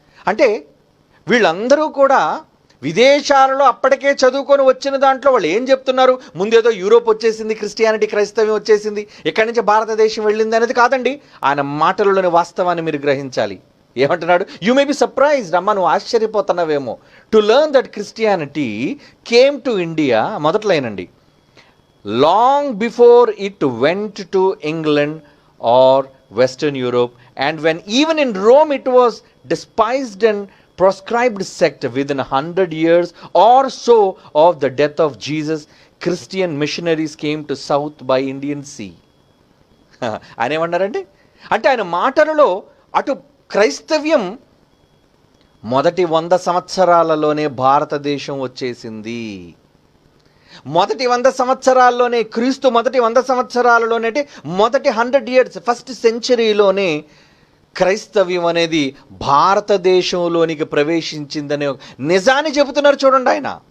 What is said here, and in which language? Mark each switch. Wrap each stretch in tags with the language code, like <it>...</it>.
<te>అంటే వీళ్ళందరూ కూడా విదేశాలలో అప్పటికే చదువుకొని వచ్చిన దాంట్లో వాళ్ళు ఏం చెప్తున్నారు? ముందేదో యూరోప్ వచ్చేసింది, క్రిస్టియానిటీ క్రైస్తవ్యం వచ్చేసింది, ఇక్కడి నుంచి భారతదేశం వెళ్ళింది అనేది కాదండి. ఆయన మాటలలోని వాస్తవాన్ని మీరు గ్రహించాలి. ఏమంటున్నాడు?</te> <en>You may be surprised.</en> <te>అమ్మ నువ్వు ఆశ్చర్యపోతున్నావేమో.</te> <en>to learn that Christianity came to India,</en> <te>మొదట్లైనండి,</te> <en>long before it went to England or Western Europe, and when even in Rome it was despised and proscribed sect. Within 100 years or so of the death of Jesus, Christian missionaries came to south by Indian Sea.</en> <te>ఆయన ఏమన్నారంటే, అంటే ఆయన మాటలలో అటు క్రైస్తవ్యం మొదటి 100 సంవత్సరాలలోనే భారతదేశం వచ్చేసింది. మొదటి 100 సంవత్సరాల్లోనే, క్రీస్తు మొదటి 100 సంవత్సరాలలోనే, అంటే మొదటి 100 years, ఫస్ట్ సెంచరీలోనే క్రైస్తవ్యం అనేది భారతదేశంలోనికి ప్రవేశించిందనే నిజాన్ని చెబుతున్నారు చూడండి ఆయన.</te>